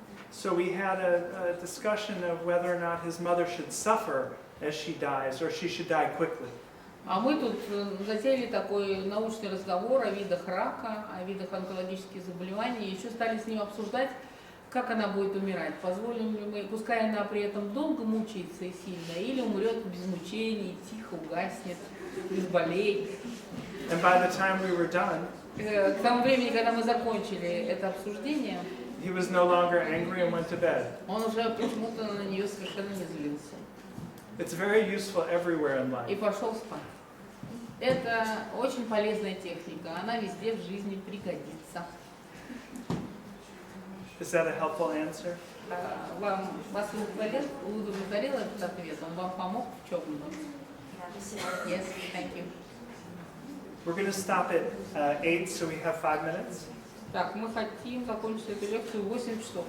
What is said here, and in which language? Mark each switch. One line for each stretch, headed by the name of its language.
English: So we had a discussion of whether or not his mother should suffer as she dies, or she should die quickly.
Russian: А мы тут затеяли такой научный разговор о видах рака, о видах онкологических заболеваний, и еще стали с ним обсуждать, как она будет умирать. Позволим ли мы, пускай она при этом долго мучается и сильно, или умрет без мучений, тихо угаснет, без болей.
English: And by the time we were done,
Russian: К тому времени, когда мы закончили это обсуждение,
English: he was no longer angry and went to bed.
Russian: он уже почему-то на нее совершенно не злился.
English: It's very useful everywhere in
Russian: И
English: life.
Russian: пошел спать. Это очень полезная техника, она везде в жизни пригодится.
English: Is that a helpful answer?
Russian: Вас удовлетворил этот ответ? Он вам помог в чем-нибудь?
English: Yes, thank you. We're going to stop at 8, so we have 5 minutes.
Russian: Так, мы хотим закончить эту лекцию в 8 часов.